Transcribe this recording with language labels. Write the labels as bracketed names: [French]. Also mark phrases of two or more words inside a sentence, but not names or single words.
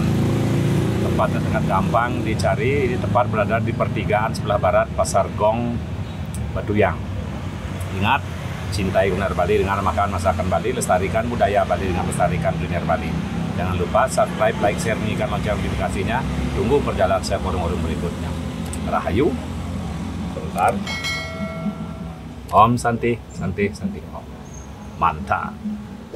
[Indonesian] Tempatnya sangat gampang dicari, ini tempat berada di pertigaan sebelah barat Pasar Gong Batuyang. Ingat, cintai kuliner Bali dengan makan masakan Bali, lestarikan budaya Bali dengan melestarikan kuliner Bali. Jangan lupa subscribe, like, share, nyalakan lonceng notifikasinya. Tunggu perjalanan saya forum-forum berikutnya. Rahayu. Sebentar. [Sanskrit] Om Santi, Santi, Santi. Om. Mantap.